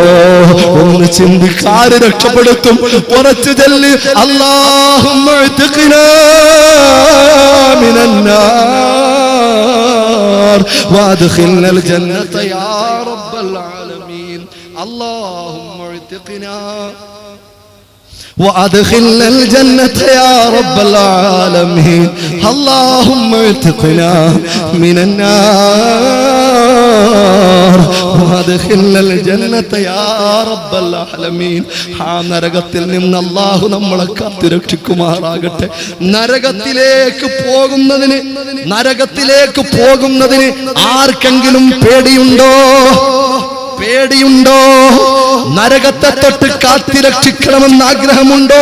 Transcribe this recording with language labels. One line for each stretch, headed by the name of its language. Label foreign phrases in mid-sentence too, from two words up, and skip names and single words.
Malayalam: ഒന്ന് ചിന്തിക്കാറ് രക്ഷപ്പെടുത്തും. ഉറച്ചു ചെല്ല്,
Arabic: اللهم اعتقنا من النار وأدخلنا الجنة يا رب العالمين. اللهم اعتقنا وأدخلنا الجنة يا رب العالمين. اللهم اعتقنا من النار وأدخلنا الجنة يا رب العالمين.
Malayalam: ആ നരകത്തിൽ നിന്ന് അല്ലാഹു നമ്മളെ കാത്തുരക്ഷിക്കുമാറാകട്ടെ. നരകത്തിലേക്ക് പോകുന്നതിന് ആർക്കെങ്കിലും പേടിയുണ്ടോ? പേടിയുണ്ടോ? നരകത്തെ തൊട്ട് കാത്തിരക്ഷിക്കണമെന്ന് ആഗ്രഹമുണ്ടോ?